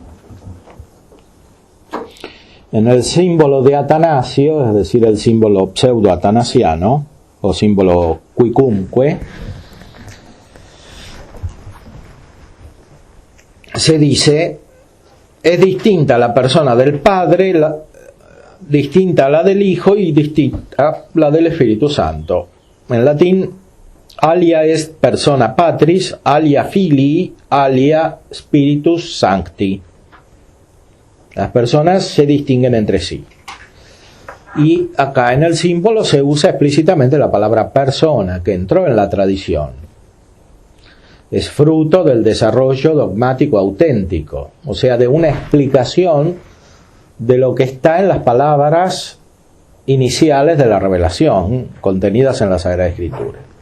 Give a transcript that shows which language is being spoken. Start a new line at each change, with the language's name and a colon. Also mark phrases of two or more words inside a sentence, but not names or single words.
Spanish: En el símbolo de Atanasio, es decir, el símbolo pseudo-atanasiano, o símbolo quicumque, se dice, es distinta la persona del Padre, distinta a la del Hijo y distinta a la del Espíritu Santo. En latín,
Latin: alia est persona patris, alia filii, alia spiritus sancti.
Spanish: Las personas se distinguen entre sí. Y acá en el símbolo se usa explícitamente la palabra persona, que entró en la tradición. Es fruto del desarrollo dogmático auténtico, o sea, de una explicación de lo que está en las palabras iniciales de la revelación, contenidas en la Sagrada Escritura.